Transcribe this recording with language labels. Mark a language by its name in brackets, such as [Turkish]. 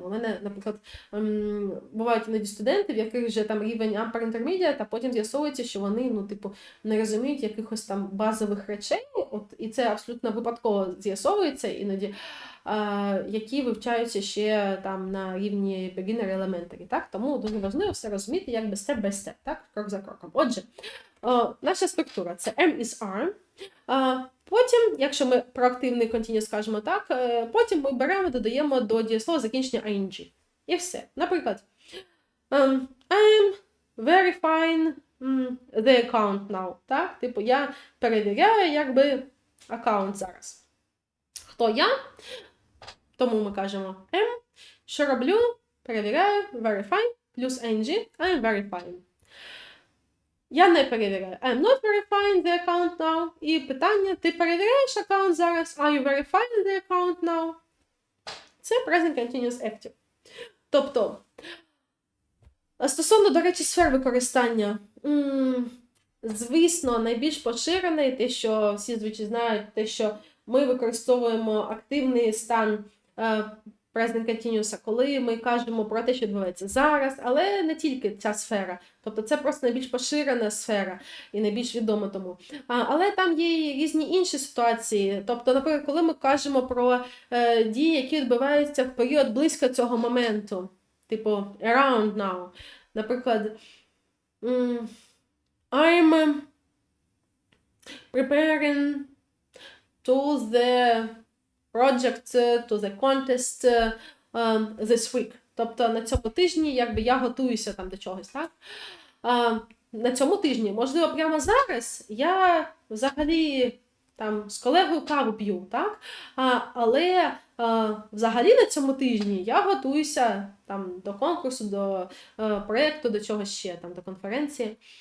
[Ukrainian] У мене, наприклад, бувають іноді студенти, в яких вже там рівень upper intermediate, а потім з'ясовується, що вони, не розуміють якихось там базових речей, і це абсолютно випадково з'ясовується іноді, які вивчаються ще там на рівні beginner elementary, так? Тому дуже важливо все розуміти якби [English] step by step, [Ukrainian] так? Крок за кроком. Отже, наша структура – це am is are. Потім, якщо ми про активний continuous скажемо так, потім ми беремо, додаємо до дієслова закінчення ing. І все. Наприклад, [English] I am verifying the account now. [Ukrainian] Так? Типу, я перевіряю якби аккаунт зараз. Хто я? Тому ми кажемо am. Що роблю? Перевіряю, [English] verify, плюс ing, I am verifying. [Ukrainian] Я не перевіряю. [English] I am not verifying the account now. [Ukrainian] І питання, ти перевіряєш аккаунт зараз? [English] Are you verifying the account now? [Ukrainian] Це Present Continuous Active. Тобто, стосовно, до речі, сфер використання, звісно, найбільш поширене, те, що всі звичайно знають, те, що ми використовуємо активний стан Present Continuous, коли ми кажемо про те, що відбувається зараз, але не тільки ця сфера. Тобто це просто найбільш поширена сфера і найбільш відома тому. Але там є і різні інші ситуації. Тобто, наприклад, коли ми кажемо про дії, які відбуваються в період близько цього моменту, типу [English] around now. [Ukrainian] Наприклад, [English] I'm preparing to the project, to the contest this week. [Ukrainian] Тобто на цьому тижні якби я готуюся там до чогось, так? На цьому тижні, можливо, прямо зараз я взагалі там з колегою каву п'ю, так? Але взагалі на цьому тижні я готуюся там до конкурсу, до проєкту, до чогось ще, там, до конференції.